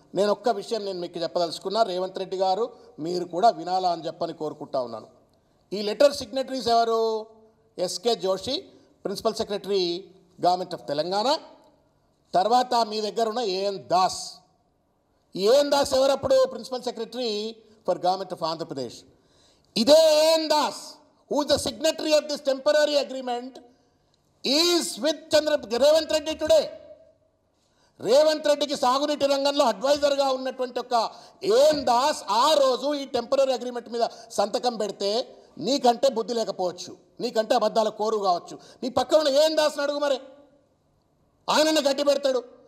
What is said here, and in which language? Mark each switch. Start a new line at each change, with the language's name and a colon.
Telugu: నేను ఒక్క విషయం మీకు చెప్పదలుచుకున్నా, రేవంత్ రెడ్డి గారు మీరు కూడా వినాలా అని చెప్పని కోరుకుంటా ఉన్నాను. ఈ లెటర్ సిగ్నటరీస్ ఎవరు? SK Joshi, principal secretary government of Telangana, తర్వాత మీ దగ్గర ఉన్న AN Das. AN Das ఎవరప్పుడు? Principal secretary for government of Andhra Pradesh.
English: ఇదే AN Das who is the signatory of this temporary agreement is with Revanth Reddy today.
Telugu: Revanth రెడ్డికి సాగునీటి రంగంలో అడ్వైజర్గా ఉన్నటువంటి ఒక ఏఎన్ దాస్ ఆ రోజు ఈ టెంపరీ అగ్రిమెంట్ మీద సంతకం పెడితే నీకంటే బుద్ధి లేకపోవచ్చు, నీకంటే అబద్ధాల కోరు కావచ్చు. నీ పక్కన ఉన్న ఏఎన్ దాస్ని అడుగు, మరి ఆయనను గట్టి పెడతాడు.